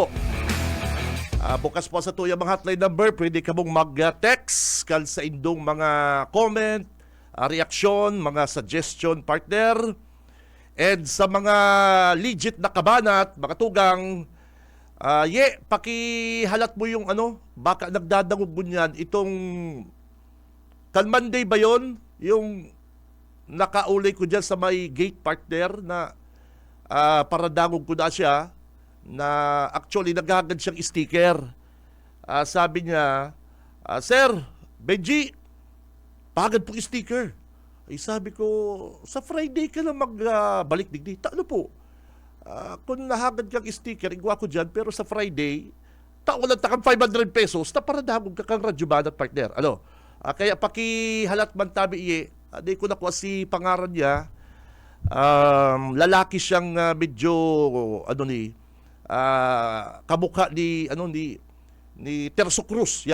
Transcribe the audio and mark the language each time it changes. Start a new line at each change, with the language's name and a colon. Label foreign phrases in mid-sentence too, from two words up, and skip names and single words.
Bikol: Bukas po sa tuyang mga hotline number, pwede ka mong mag-text kal sa indong mga comment, reaksyon, mga suggestion, partner. And sa mga legit na kabanat, mga tugang, pakihalat mo yung baka nagdadangog mo niyan, itong Monday ba yun? Yung nakaulay ko dyan sa may gate partner na paradangog ko na siya, na actually naghagad siyang sticker. Sabi niya, Sir, Benji, pagad po sticker. Ay sabi ko, sa Friday ka na magbalik digdi. Ano po? Kung nahagad kang sticker, igwa ko dyan, pero sa Friday, tawalan takang 500 pesos, na paradangog ka kang radyo banat partner. Kaya pakihalat man tabi di ko nakuha si pangaran niya. Lalaki siyang medyo kamukha ni Terso Cruz.